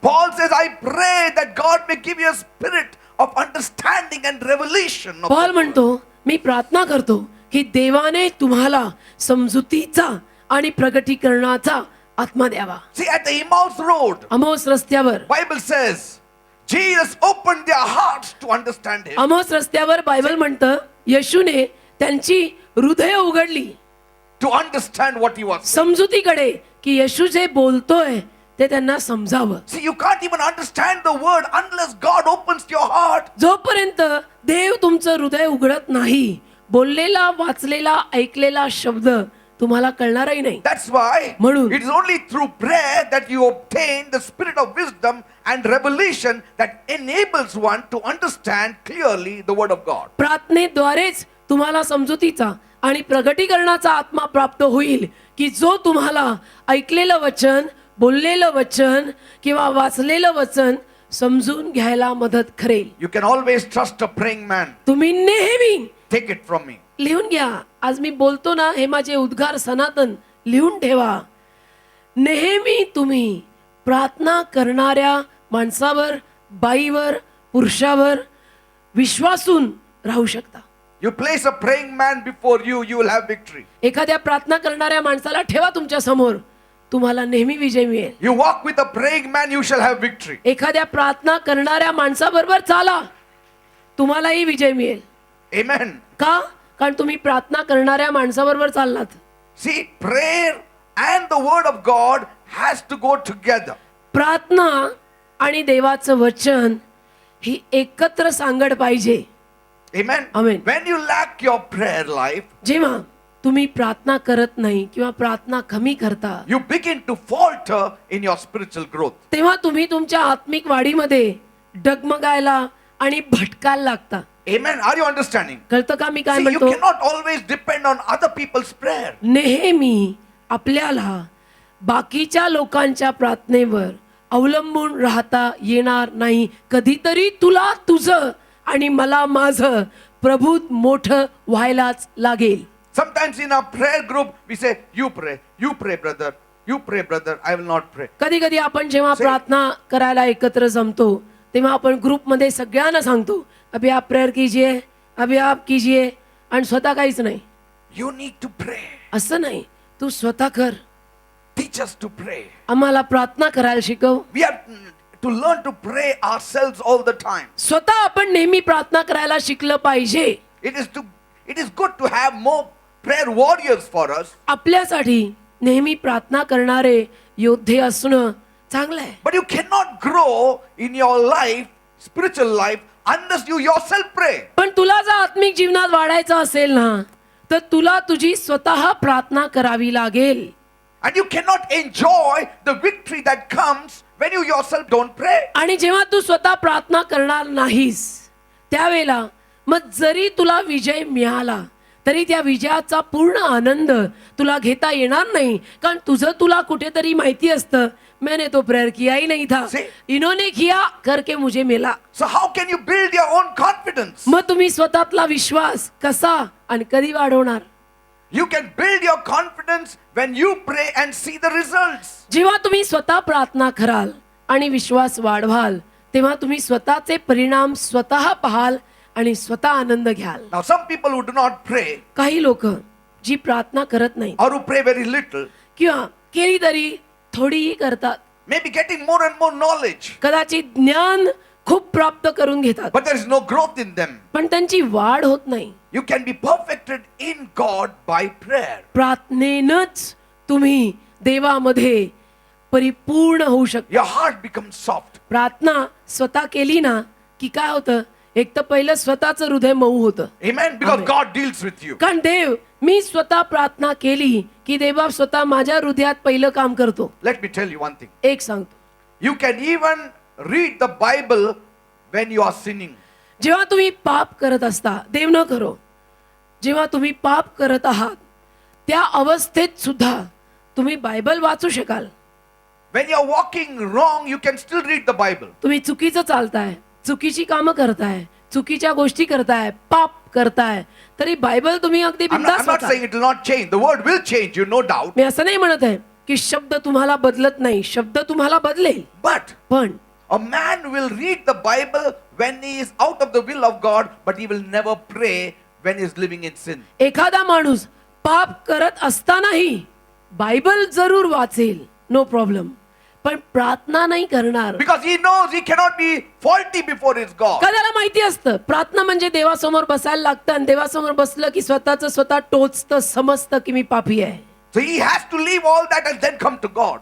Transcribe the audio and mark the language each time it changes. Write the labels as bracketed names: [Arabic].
[English] Paul says, I pray that God may give you a spirit of understanding and revelation. of [Marathi] Paul [English] the [Marathi] म्हणतो मी प्रार्थना करतो की देवाने तुम्हाला समजुतीचा आणि प्रकटीकरणाचा आत्मा द्यावा. [English] word. See, at the Emmaus road, [Marathi] Amos रस्त्यावर, [English] Bible says, Jesus opened their hearts to understand him. [Marathi] Amos रस्त्यावर बायबल म्हणतं येशूने त्यांची हृदय उघडली [English] To understand what he was. [Marathi] समजुतीकडे की येशू जे बोलतोय ते त्यांना समजावं. [English] See, you can't even understand the word unless God opens your heart. [Marathi] जोपर्यंत देव तुमचं हृदय उघडत नाही, बोललेला वाचलेला ऐकलेला शब्द तुम्हाला कळणारही नाही. [English] That's why [Marathi] म्हणून [English] it is only through prayer that you obtain the spirit of wisdom and revelation that enables one to understand clearly the word of God. [Marathi] प्रार्थनेद्वारेच तुम्हाला समजुतीचा आणि प्रगटीकरणाचा आत्मा प्राप्त होईल की जो तुम्हाला ऐकलेलं वचन, बोललेलं वचन किंवा वाचलेलं वचन समजून घ्यायला मदत करेल. [English] You can always trust a praying man. [Marathi] तुम्ही नेहमी [English] Take it from me. [Marathi] लिहून घ्या, आज मी बोलतो ना हे माझे उद्गार सनातन लिहून ठेवा. नेहमी तुम्ही प्रार्थना करणाऱ्या माणसावर, बाईवर, पुरुषावर विश्वासून राहू शकता. [English] You place a praying man before you, you will have victory. [Marathi] एखाद्या प्रार्थना करणाऱ्या माणसाला ठेवा तुमच्या समोर, तुम्हाला नेहमी विजय मिळेल. [English] You walk with a praying man, you shall have victory. [Marathi] एखाद्या प्रार्थना करणाऱ्या माणसाबरोबर चाला, तुम्हालाही विजय मिळेल. [English] Amen. [Marathi] का? कारण तुम्ही प्रार्थना करणाऱ्या माणसाबरोबर चाललात. [English] See, prayer and the word of God has to go together. [Marathi] प्रार्थना आणि देवाचं वचन ही एकत्र सांगड पाहिजे. [English] Amen. Amen. When you lack your prayer life, [Marathi] जेव्हा तुम्ही प्रार्थना करत नाही किंवा प्रार्थना कमी करता, [English] you begin to falter in your spiritual growth. [Marathi] तेव्हा तुम्ही तुमच्या आत्मिक वाढीमध्ये डगमगायला आणि भटकायला लागता. [English] Amen. Are you understanding? [Marathi] कळतं का मी काय [English] See, you [Marathi] म्हणतो? [English] cannot always depend on other people's prayer. [Marathi] नेहमी आपल्याला बाकीच्या लोकांच्या प्रार्थनेवर अवलंबून राहता येणार नाही. कधीतरी तुला तुझं आणि मला माझं प्रभूत मोठं व्हायलाच लागेल. [English] Sometimes in our prayer group, we say, you pray, brother, you pray, brother, I will not pray. [Marathi] कधी कधी आपण जेव्हा प्रार्थना करायला एकत्र जमतो तेव्हा आपण ग्रुपमध्ये सगळ्यांना सांगतो, [Hindi] अभी आप प्रेयर कीजिए, अभी आप कीजिए, [Marathi] आणि स्वतः काहीच नाही. [English] You need to pray. [Marathi] असं नाही, तू स्वतः कर, [English] Teach us to pray. [Marathi] आम्हाला प्रार्थना करायला शिकव. [English] We have to learn to pray ourselves all the time. [Marathi] स्वतः आपण नेहमी प्रार्थना करायला शिकलं पाहिजे. [English] It is good to have more prayer warriors for us. [Marathi] आपल्यासाठी नेहमी प्रार्थना करणारे योद्धे असणं चांगलं आहे. [English] But you cannot grow in your life, spiritual life, unless you yourself pray. [Marathi] पण तुला जर आत्मिक जीवनात वाढायचं असेल ना, तर तुला तुझी स्वतः प्रार्थना करावी लागेल. [English] And you cannot enjoy the victory that comes when you yourself don't pray. [Marathi] आणि जेव्हा तू स्वतः प्रार्थना करणार नाहीस त्यावेळेला मग जरी तुला विजय मिळाला तरी त्या विजयाचा पूर्ण आनंद तुला घेता येणार नाही. कारण तुझं तुला कुठेतरी माहिती असतं, [Hindi] मैंने तो प्रेयर किया ही नहीं था, [English] See? [Hindi] इन्होंने किया करके मुझे मिला. [English] So how can you build your own confidence? [Marathi] मग तुम्ही स्वतःतला विश्वास कसा आणि कधी वाढवणार? [English] You can build your confidence when you pray and see the results. [Marathi] जेव्हा तुम्ही स्वतः प्रार्थना कराल आणि विश्वास वाढवाल तेव्हा तुम्ही स्वतःचे परिणाम स्वतः पाहाल आणि स्वतः आनंद घ्याल. [English] Now some people who do not pray [Marathi] काही लोक जी प्रार्थना करत नाही [English] or who pray very little [Marathi] किंवा केली तरी थोडीही करतात, [English] may be getting more and more knowledge, [Marathi] कदाचित ज्ञान खूप प्राप्त करून घेतात, [English] but there is no growth in them. [Marathi] पण त्यांची वाढ होत नाही. [English] You can be perfected in God by prayer. [Marathi] प्रार्थनेनंच तुम्ही देवामध्ये परिपूर्ण होऊ शकता. [English] Your heart becomes soft. [Marathi] प्रार्थना स्वतः केली ना की काय होतं, एक तर पहिलं स्वतःचं हृदय मऊ होतं. [English] Amen. Because Amen. God deals with you. [Marathi] कारण देव, मी स्वतः प्रार्थना केली की देवा स्वतः माझ्या हृदयात पहिलं काम करतो. [English] Let me tell you one thing. [Marathi] एक सांगतो, [English] You can even read the Bible when you are sinning. [Marathi] जेव्हा तुम्ही पाप करत असता, देव न करो, जेव्हा तुम्ही पाप करत आहात त्या अवस्थेत सुद्धा तुम्ही बायबल वाचू शकाल. [English] When you are walking wrong, you can still read the Bible. [Marathi] तुम्ही चुकीचं चालताय, चुकीची कामं करताय, चुकीच्या गोष्टी करताय, पाप करताय, तरी बायबल तुम्ही अगदी [English] I'm [Marathi] बिनधास्त [English] not [Marathi] वाचा. [English] saying it will not change. The word will change, you no doubt. [Marathi] मी असं नाही म्हणत आहे की शब्द तुम्हाला बदलत नाही, शब्द तुम्हाला बदलेल, [English] But [Marathi] पण [English] a man will read the Bible when he is out of the will of God, but he will never pray when he is living in sin. [Marathi] एखादा माणूस पाप करत असतानाही बायबल जरूर वाचेल, [English] no problem, [Marathi] पण प्रार्थना नाही करणार. [English] Because he knows he cannot be faulty before his God. [Marathi] का त्याला माहिती असतं प्रार्थना म्हणजे देवासमोर बसायला लागतं आणि देवासमोर बसलं की स्वतःच स्वतः टोचतं, समजतं की मी पापी आहे. [English] So he has to leave all that and then come to God.